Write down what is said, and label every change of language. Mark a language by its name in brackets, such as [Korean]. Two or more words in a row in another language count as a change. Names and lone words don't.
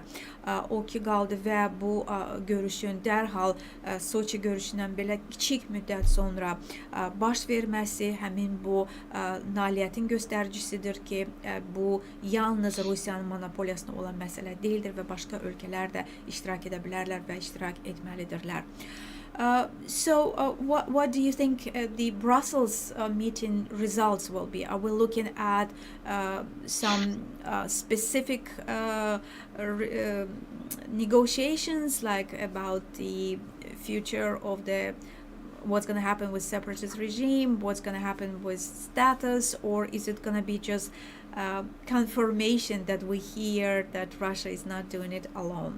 [Azerbaijani] O ki qaldı və bu görüşün dərhal Soçi görüşündən belə kiçik müddət sonra baş verməsi həmin bu nailiyyətin göstəricisidir ki, bu yalnız Rusiyanın monopoliyasına olan məsələ deyildir və başqa ölkələr də iştirak edə bilərlər və iştirak etməlidirlər. [English] What do you think the Brussels meeting results will be? Are we looking at some specific negotiations, like about the future of what's going to happen with separatist regime, what's going to happen with status, or is it going to be just confirmation that we hear that Russia is not doing it alone?